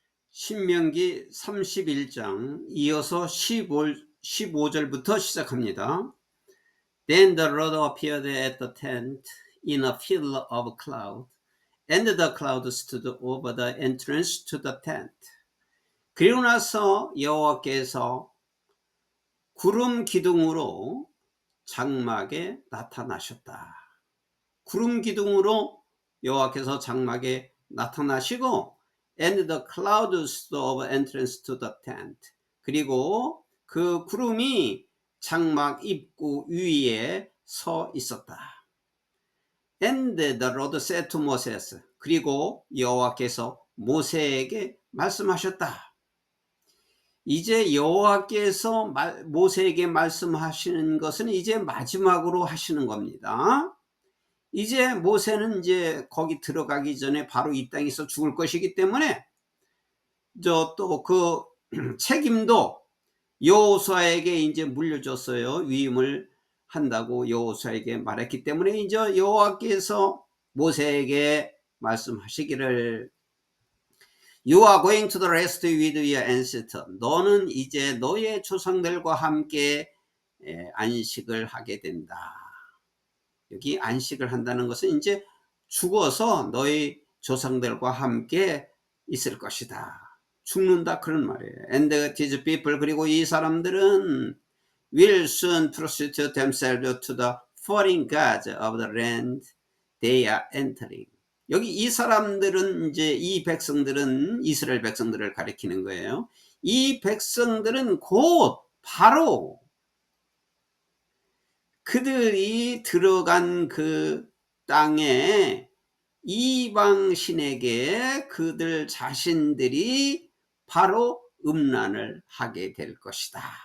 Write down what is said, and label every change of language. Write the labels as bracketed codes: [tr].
[ko] 신명기 31장 이어서 15절부터 시작합니다. [en] Then the Lord appeared at the tent in a pillar of cloud, and the cloud stood over the entrance to the tent. [ko] 그리고 나서 여호와께서 구름 기둥으로 장막에 나타나셨다. 구름 기둥으로 여호와께서 장막에 나타나시고 [en] and the clouds of entrance to the tent. [ko] 그리고 그 구름이 장막 입구 위에 서 있었다. [en] And the Lord said to Moses. [ko] 그리고 여호와께서 모세에게 말씀하셨다. 이제 여호와께서 모세에게 말씀하시는 것은 이제 마지막으로 하시는 겁니다. 이제 모세는 이제 거기 들어가기 전에 바로 이 땅에서 죽을 것이기 때문에 또 그 책임도 여호수아에게 이제 물려줬어요. 위임을 한다고 여호수아에게 말했기 때문에 이제 여호와께서 모세에게 말씀하시기를 [en] You are going to the rest with your ancestor. [ko] 너는 이제 너의 조상들과 함께 안식을 하게 된다. 여기 안식을 한다는 것은 이제 죽어서 너희 조상들과 함께 있을 것이다. 죽는다 그런 말이에요. [en] And these people, [ko] 그리고 이 사람들은 [en] will soon prostitute themselves to the foreign gods of the land they are entering. [ko] 여기 이 사람들은 이제 이 백성들은 이스라엘 백성들을 가리키는 거예요. 이 백성들은 곧 바로 그들이 들어간 그 땅에 이방신에게 그들 자신들이 바로 음란을 하게 될 것이다.